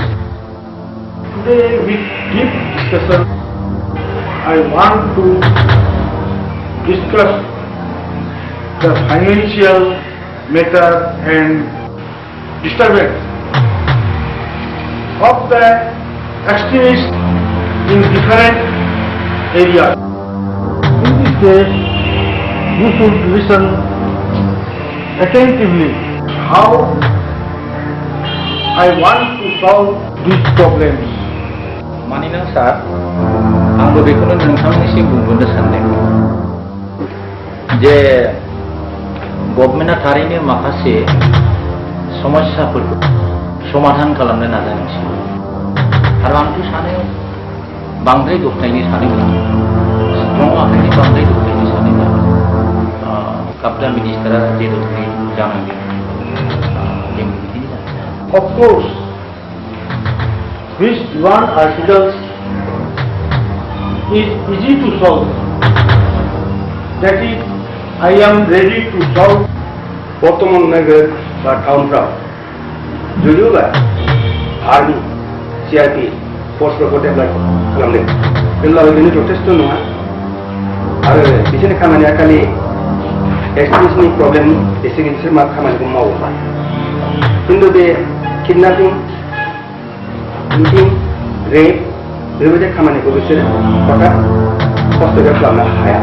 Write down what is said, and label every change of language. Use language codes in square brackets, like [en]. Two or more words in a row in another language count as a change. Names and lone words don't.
[en] today with deep discussion, I want to discuss the financial matter and disturbance of the extremists in different areas. In this case, you should listen attentively how I want to solve these problems. [brx] मानोना सार आंबो बेखौनो नोंथांनिसिम बुंनो सानदों जे गभर्नमेन्टआ थारैनो माखासे समस्याफोरखौ समाधान खालामनो नाजानांसिगौ आरो आंथ' सानो बांद्राय दबथायनो सानोब्ला स्ट्रं आखाइनि बांद्राय दबथायनो सानोब्ला काब्दा मिनिस्टारा जेरैबायदि जानांगौ जों बिदिनो जानांगौ। [en] Of course, these one articles is easy to solve. That is, I am ready to solve. [brx] बर्तमान नोगोर बा टाउनफ्राव जुदियोबा आर्मि CRP फर्सफोरखौ डेभेलप खालामदों होनब्लाबो बेनो जथेस्थ' नङा आरो बिसोरनि खामानिया खालि एक्सट्रिमिस्टनि प्रब्लेम बिसोर मा खामानिखौ मावो खिन्थु बे किडनेपिं इटिं रेप बेबायदि खामानिखौ बिसोरो हठाৎ हस्तक्षेप खालामनो हाया।